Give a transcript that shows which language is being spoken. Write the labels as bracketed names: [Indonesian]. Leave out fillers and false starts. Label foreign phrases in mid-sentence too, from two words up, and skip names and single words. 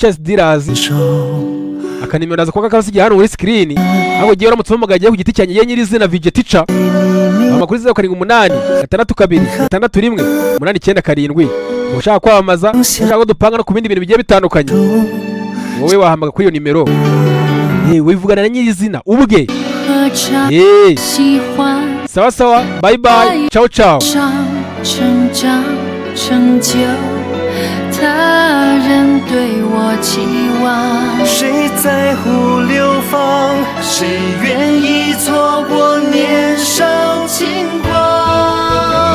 [Kinyarwanda] Charles Diras akanimero naza kuba kasigiye hano muri screen aho giye uramutse umugagaye ku giti cyanjye ye nyirizina VJ Teacher amakuru 078 62 61 897 ushaka kwamamaza ushaka dupanga no ku bindi bintu bigiye bitandukanye wowe wahamaga kuri iyo nimero wivugana na nyirizina ubwe [Swahili] sawa sawa [English] bye bye [Italian] ciao ciao [Chinese] 成长成就他人对我期望，谁在乎流放？谁愿意错过年少轻狂？